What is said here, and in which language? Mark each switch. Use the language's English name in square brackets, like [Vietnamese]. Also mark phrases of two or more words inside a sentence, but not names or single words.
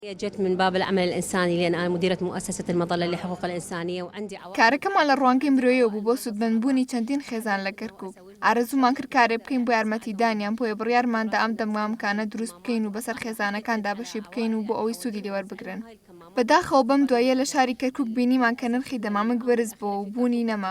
[Arabic] جت من باب العمل الإنساني لأن أنا مديرة مؤسسة المظلة لحقوق الإنسانية وعندي [Central Kurdish] کارەکەمان لە ڕوانگەی مرۆیەوە بوو بۆ سودمەندبوونی چەندین خێزان لە کەرکووک. ئارەزوومان کرد کارێ بکەین بۆ یارمەتیدانیان بۆیە بڕیارماندا ئەم دەمامکانە دروست بکەین و بەسەر خێزانەکاندا بەشی بکەین و بۆ ئەوەی سوودی لێوەربگرن. بەداخەوە بەم دواییە لە شاری کەرکووک بینیمان کە نرخی دەمامک بەرز بووە و بوونی نەما.